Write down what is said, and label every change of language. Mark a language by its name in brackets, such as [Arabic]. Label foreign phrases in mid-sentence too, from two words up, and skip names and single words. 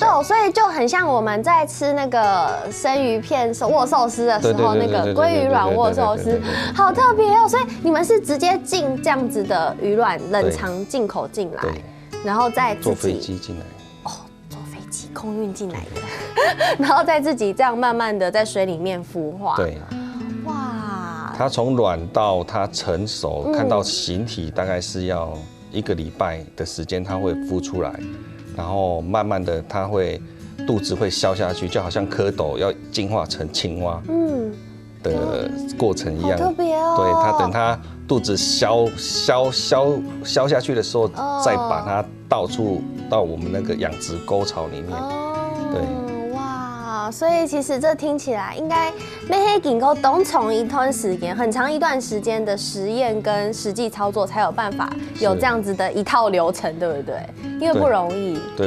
[Chinese] 紅豆，所以就很像我們在吃那個生魚片握壽司的時候，那個鮭魚卵握壽司，好特別哦。所以你們是直接進這樣子的魚卵冷藏進口進來，然後再自己坐飛機進來。哦，坐飛機空運進來的，然後再自己這樣慢慢的在水裡面孵化。對，哇，它從卵到它成熟，看到形體大概是要1個禮拜的時間，它會孵出來，然後慢慢的它會肚子會消下去，就好像蝌蚪要進化成青蛙的過程一樣。好特別哦。對，它等它肚子消下去的時候，再把它倒出到我們那個養殖溝槽裡面。對。所以其實這聽起來應該要係經過東從一段時間，很長一段時間的實驗跟實際操作，才有辦法有這樣子的一套流程，對不對？因為不容易。對，